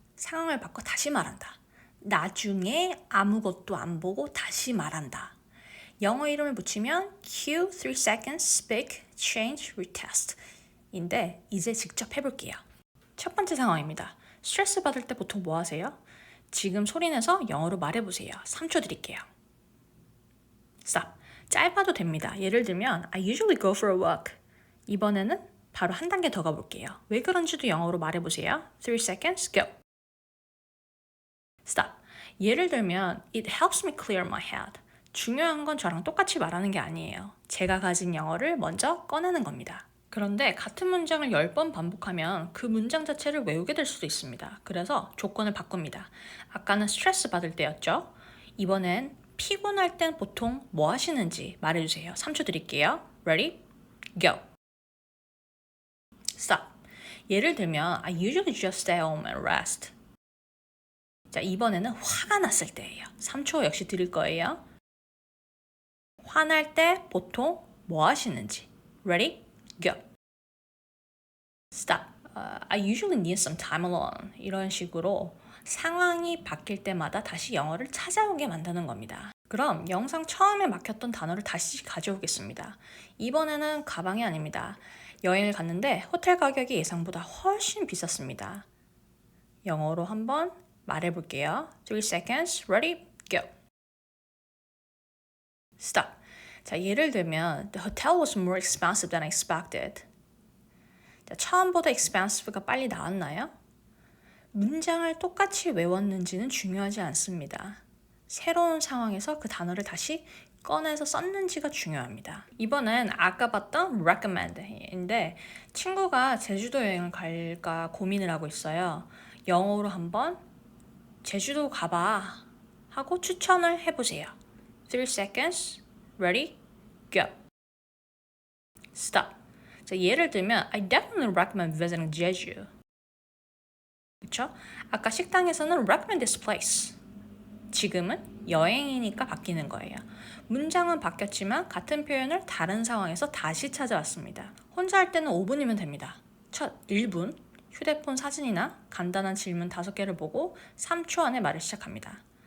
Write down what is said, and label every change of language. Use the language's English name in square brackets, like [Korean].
[Korean] 상황을 바꿔 다시 말한다. 나중에 아무것도 안 보고 다시 말한다. 영어 이름을 붙이면 Q, [English] 3 seconds, speak, change, retest [Korean] 인데 이제 직접 해볼게요. 첫 번째 상황입니다. 스트레스 받을 때 보통 뭐 하세요? 지금 소리내서 영어로 말해보세요. 3초 드릴게요. [English] Stop. [Korean] 짧아도 됩니다. 예를 들면 [English] I usually go for a walk. [Korean] 이번에는 바로 한 단계 더 가볼게요. 왜 그런지도 영어로 말해보세요. [English] 3 seconds, go. Stop. [Korean] 예를 들면 [English] It helps me clear my head. [Korean] 중요한 건 저랑 똑같이 말하는 게 아니에요. 제가 가진 영어를 먼저 꺼내는 겁니다. 그런데 같은 문장을 10번 반복하면 그 문장 자체를 외우게 될 수도 있습니다. 그래서 조건을 바꿉니다. 아까는 스트레스 받을 때였죠. 이번엔 피곤할 땐 보통 뭐 하시는지 말해주세요. 3초 드릴게요. [English] Ready? Go. Stop. [Korean] 예를 들면 [English] I usually just stay home and rest. [Korean] 자, 이번에는 화가 났을 때예요. 3초 역시 드릴 거예요. 화날 때 보통 뭐 하시는지. [English] Ready? Go. Stop. I usually need some time alone. [Korean] 이런 식으로 상황이 바뀔 때마다 다시 영어를 찾아오게 만드는 겁니다. 그럼 영상 처음에 막혔던 단어를 다시 가져오겠습니다. 이번에는 가방이 아닙니다. 여행을 갔는데 호텔 가격이 예상보다 훨씬 비쌌습니다. 영어로 한번 말해볼게요. [English] 3 seconds, ready, go. Stop. [Korean] 자, 예를 들면 [English] The hotel was more expensive than I expected. [Korean] 자, 처음보다 expensive가 빨리 나왔나요? 문장을 똑같이 외웠는지는 중요하지 않습니다. 새로운 상황에서 그 단어를 다시 꺼내서 썼는지가 중요합니다. 이번엔 아까 봤던 recommend인데 친구가 제주도 여행을 갈까 고민을 하고 있어요. 영어로 한번 제주도 가봐 하고 추천을 해보세요. [English] 3 seconds, ready, go. Stop. [Korean] 자, 예를 들면 [English] I definitely recommend visiting Jeju. [Korean] 그쵸? 아까 식당에서는 [English] recommend this place. [Korean] 지금은 여행이니까 바뀌는 거예요. 문장은 바뀌었지만 같은 표현을 다른 상황에서 다시 찾아왔습니다. 혼자 할 때는 5분이면 됩니다. 첫 1분, 휴대폰 사진이나 간단한 질문 5개를 보고 3초 안에 말을 시작합니다.